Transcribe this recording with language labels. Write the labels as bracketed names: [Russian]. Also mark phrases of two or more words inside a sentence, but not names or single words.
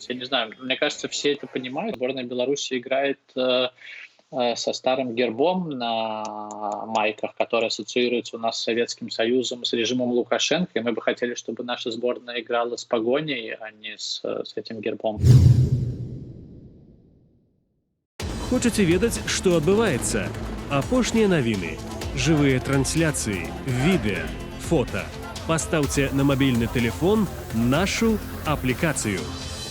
[Russian] Я не знаю. Мне кажется, все это понимают. Сборная Беларуси играет со старым гербом на майках, который ассоциируется у нас с Советским Союзом, с режимом Лукашенко. И мы бы хотели, чтобы наша сборная играла с погоней, а не с этим гербом. [Belarusian] Хочаце ведаць, што адбываецца? Апошнія навіны, жывыя трансляцыі, відэа, фота. Пастаўце на мабільны тэлефон нашу аплікацыю.